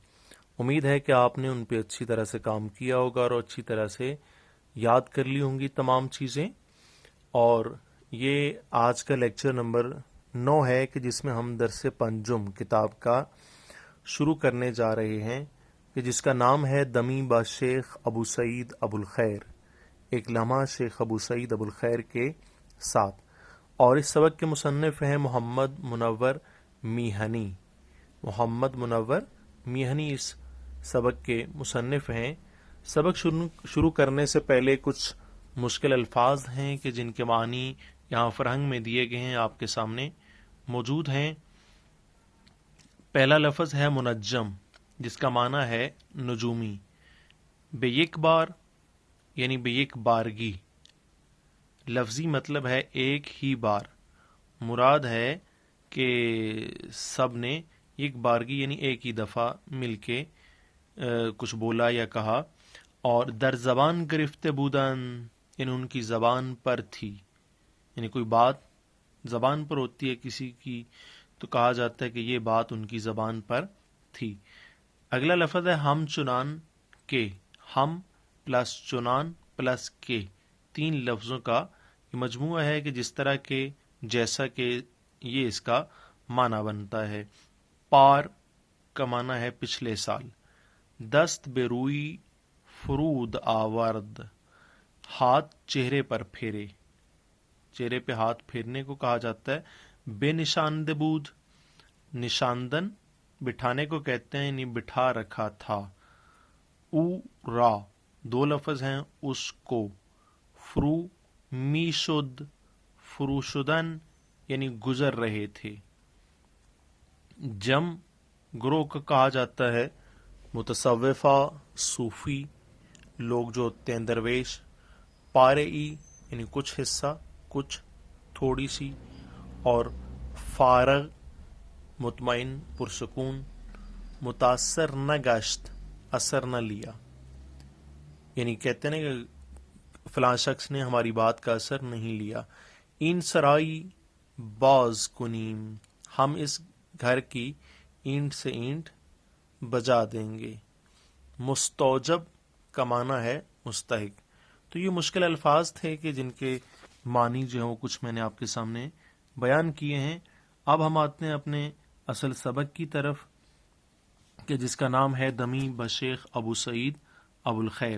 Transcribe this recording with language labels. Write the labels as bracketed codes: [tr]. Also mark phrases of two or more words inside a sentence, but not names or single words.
[ur] امید ہے کہ آپ نے ان پہ اچھی طرح سے کام کیا ہوگا اور اچھی طرح سے یاد کر لی ہوں گی تمام چیزیں. اور یہ آج کا لیکچر نمبر 9 ہے کہ جس میں ہم درس پنجم کتاب کا شروع کرنے جا رہے ہیں، کہ جس کا نام ہے دمی با شیخ ابو سعید ابو الخیر، ایک لمحہ شیخ ابو سعید ابو الخیر کے ساتھ. اور اس سبق کے مصنف ہیں محمد منور میہنی. محمد منور میہنی اس سبق کے مصنف ہیں. سبق شروع کرنے سے پہلے کچھ مشکل الفاظ ہیں کہ جن کے معنی یہاں فرہنگ میں دیے گئے ہیں، آپ کے سامنے موجود ہیں. پہلا لفظ ہے منجم، جس کا معنی ہے نجومی. [fa] بے یک بار [ur] یعنی [fa] بے یک بارگی، [ur] لفظی مطلب ہے ایک ہی بار. مراد ہے کہ سب نے ایک بارگی یعنی ایک ہی دفعہ مل کے کچھ بولا یا کہا. اور [fa] در زبان گرفته بودن [ur] یعنی ان کی زبان پر تھی، یعنی کوئی بات زبان پر ہوتی ہے کسی کی تو کہا جاتا ہے کہ یہ بات ان کی زبان پر تھی. اگلا لفظ ہے [fa] ہم چنان کے. [ur] ہم پلس چنان پلس کے، 3 لفظوں کا یہ مجموعہ ہے کہ جس طرح کے جیسا کہ یہ اس کا معنی بنتا ہے. پار کا معنی ہے پچھلے سال. [fa] دست بے روئی فرود آورد، [ur] ہاتھ چہرے پر پھیرے. چہرے پہ ہاتھ پھیرنے کو کہا جاتا ہے. [fa] بے نشاند بود، [ur] نشاندن بٹھانے کو کہتے ہیں، یعنی بٹھا رکھا تھا. [fa] او را [ur] 2 لفظ ہیں اس کو. [fa] فرو می شد، فرو شدن [ur] یعنی گزر رہے تھے. جم گروہ کو کہا جاتا ہے. متصوفہ صوفی لوگ جو ہوتے ہیں درویش. پارئی یعنی کچھ حصہ، کچھ تھوڑی سی. اور فارغ مطمئن پرسکون. [fa] متاثر نہ گشت، [ur] اثر نہ لیا، یعنی کہتے ہیں کہ فلاں شخص نے ہماری بات کا اثر نہیں لیا. [fa] این سرائی باز کنیم، [ur] ہم اس گھر کی اینٹ سے اینٹ بجا دیں گے. مستوجب کا معنی ہے مستحق. تو یہ مشکل الفاظ تھے کہ جن کے معنی جو ہیں وہ کچھ میں نے آپ کے سامنے بیان کیے ہیں. اب ہم آتے ہیں اپنے اصل سبق کی طرف، کہ جس کا نام ہے دمی بشیخ ابو سعید ابو الخیر.